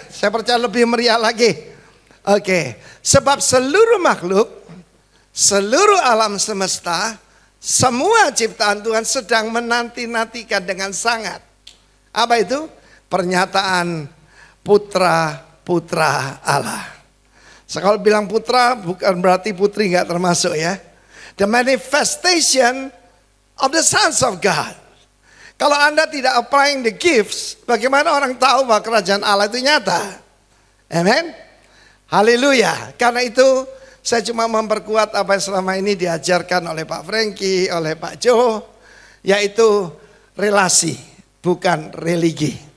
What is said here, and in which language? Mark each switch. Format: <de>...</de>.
<id>Saya percaya lebih meriah lagi. Oke. Sebab seluruh makhluk, seluruh alam semesta Semua ciptaan Tuhan sedang menanti-nantikan dengan sangat. Apa itu? Pernyataan putra-putra Allah. Kalau bilang putra bukan berarti putri nggak termasuk ya.</id> <en>The manifestation of the sons of God.</en> <id>Kalau Anda tidak</id> <en>applying the gifts,</en> <id>bagaimana orang tahu bahwa kerajaan Allah itu nyata? Amen. Haleluya. Karena itu saya cuma memperkuat apa yang selama ini diajarkan oleh Pak Frankie, oleh Pak Joe, yaitu relasi, bukan religi.</id>